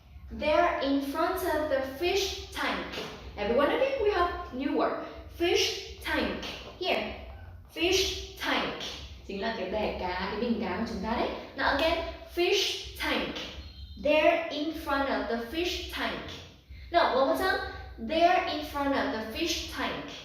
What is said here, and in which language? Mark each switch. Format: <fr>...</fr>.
<en>They're in front of the fish tank. Everyone, again, we have new word. Fish tank. Here, fish tank.</en> <vi>Chính là cái bể cá, cái bình cá của chúng ta đấy.</vi> <en>Now again, fish tank. They're in front of the fish tank. Now, one more time. They're in front of the fish tank.</en>